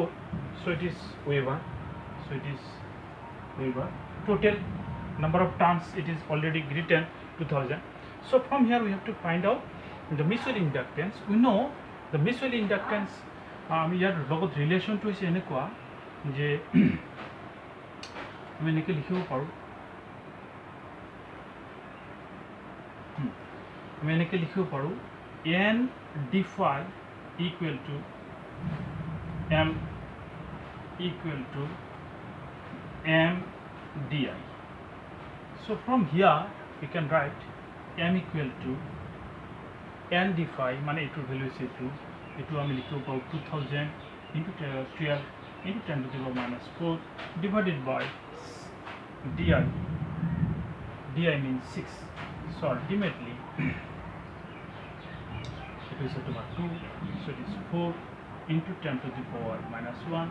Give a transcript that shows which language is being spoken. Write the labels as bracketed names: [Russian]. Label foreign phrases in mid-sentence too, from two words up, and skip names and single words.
[English] So it is waver. So it is waver. Total number of turns it is already written 2000. So from here we have to find out the mutual inductance. We know the mutual inductance here logot relation to is [Assamese] এনেকুৱা যে আমি এনেকৈ লিখিব পাৰোঁ, আমি এনেকৈ লিখিব পাৰোঁ [English] n d phi equal to m di. So from here we can write m equal to n d phi [Assamese] মানে এটোৰ ভ্যালু আছে এটো আমি লিখিব পাৰোঁ [English] 2000 into 12 into 10 to the power minus 4 divided by di means 6. So ultimately it is about 2, so it is 4 into 10 to the power minus 1.